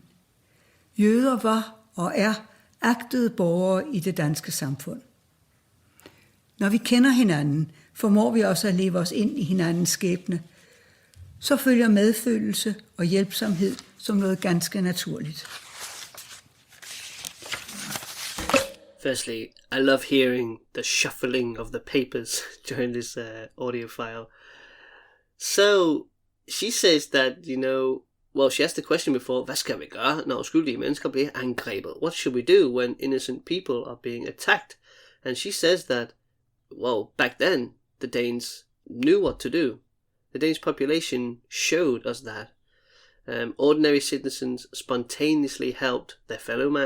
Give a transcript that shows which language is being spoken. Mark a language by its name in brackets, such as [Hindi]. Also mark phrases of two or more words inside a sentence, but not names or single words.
[Danish] Jøder var og er agtede borgere i det danske samfund. Når vi kender hinanden, formår vi også at leve os ind i hinandens skæbne. Så følger medfølelse og hjælpsomhed som noget ganske naturligt. [English] Firstly, I love hearing the shuffling of the papers during this audio file. So, she says that, well, she asked the question before, [Danish] hvad skal vi gøre, når uskyldige mennesker bliver angrebet? [English] What should we do when innocent people are being attacked? And she says that, well, back then, the Danes knew what to do. The Danish population showed us that. Ordinary citizens spontaneously helped their fellow man.